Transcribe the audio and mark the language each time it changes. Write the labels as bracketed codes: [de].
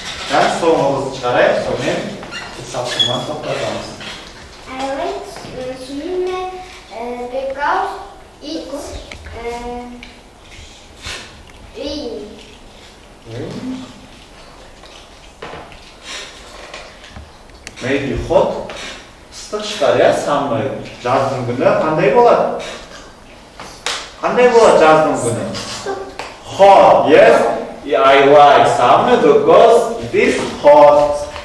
[kk] Жаң соңғы қызды шығарайық, сонымен салыстырманы тоқтатамыз. [en] I like swimming because it's rainy. Maybe hot. [kk] Ыстық шығар, иә? [ru] Самый [kk] жаздың күні қандай болады? Қандай болады жаздың күні? [en] Hot, yes? I like summer because it is hot.